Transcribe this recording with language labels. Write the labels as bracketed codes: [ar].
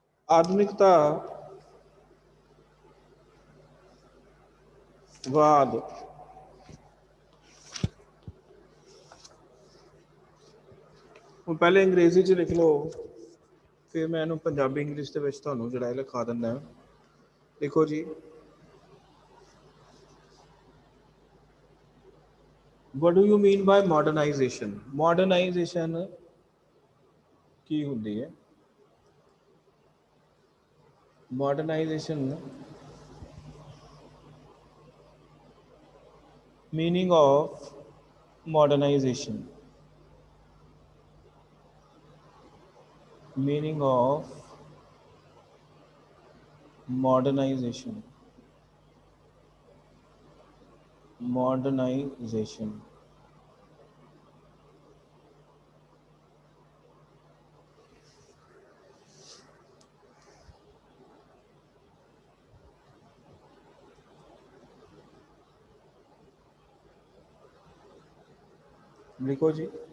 [pa] ਆਧੁਨਿਕਤਾ ਵਾਦ ਹੁਣ ਪਹਿਲੇ ਅੰਗਰੇਜ਼ੀ 'ਚ ਲਿਖ ਲਓ, ਫਿਰ ਮੈਂ ਇਹਨੂੰ ਪੰਜਾਬੀ ਇੰਗਲਿਸ਼ ਦੇ ਵਿੱਚ ਤੁਹਾਨੂੰ ਜਿਹੜਾ ਇਹ ਲਿਖਾ ਦਿੰਦਾ। ਲਿਖੋ ਜੀ, [en] what do you mean by modernization? [pa] modernization ਕੀ ਹੁੰਦੀ ਹੈ? [en] modernization meaning of modernization, meaning of modernization, modernization [pa] लिखो जी।